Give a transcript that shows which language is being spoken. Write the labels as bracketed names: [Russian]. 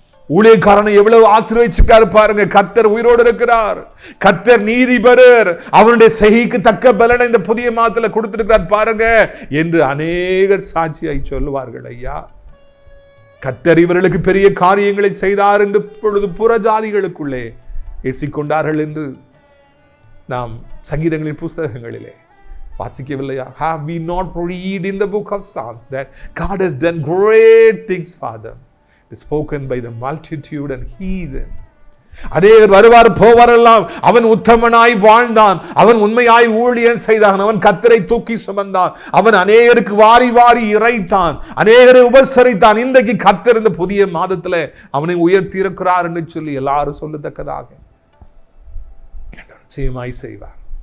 [Tamil] ஊழியக்காரனை எவ்வளவு ஆசீர்வதிச்சிருக்காரு பாருங்க. கர்த்தர் உயிரோடு இருக்கிறார், கர்த்தர் நீதிபரர், அவனுடைய செய்கைக்கு தக்க பலனை இந்த புதிய மாதத்துல கொடுத்திருக்கிறார் பாருங்க என்று அநேகர் சாட்சியாய் சொல்லுவார்கள். ஐயா, கர்த்தர் இவர்களுக்கு பெரிய காரியங்களை செய்தார் என்று பொழுது புறஜாதிகளுக்குள்ளே பேசிக்கொண்டார்கள் என்று நாம் சங்கீதங்களின் புஸ்தகங்களிலே வாசிக்கவில்லையா? [English] Have we not read in the book of Psalms that God has done great things for them, spoken by the multitude and heathen? [Tamil] அநேகர் வருவார் போவாரெல்லாம் அவன் உத்தமனாய் வாழ்ந்தான், அவன் உண்மையாய் ஊழியம் செய்தான், அவன் கர்த்தரை தூக்கி சுமந்தான், அவன் அநேகருக்கு வாரி வாரி இறைத்தான், அநேகரை உபசரித்தான். இன்றைக்கு கர்த்தர் இந்த புதிய மாதத்துல அவனை உயர்த்தி இருக்கிறார் என்று சொல்லி எல்லாரும் சொல்லத்தக்கதாக நிச்சயமாய் செய்வார்.